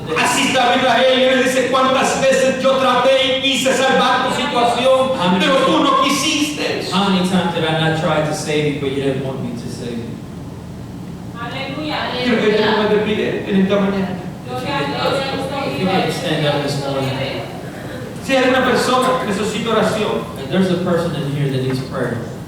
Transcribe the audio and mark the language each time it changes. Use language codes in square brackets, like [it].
[es] Así está Israel y él dice, cuántas veces yo traté y quise salvar tu situación, pero tú no quisiste. [en] How many times did I not try to save you, but you didn't want me to save you? [es] Aleluya, Quiero que tú aleluya. me te pide en esta mañana. [en] If you can stand up this morning. [es] Si hay una persona que necesita oración, [en] And there's a person in here that needs prayer.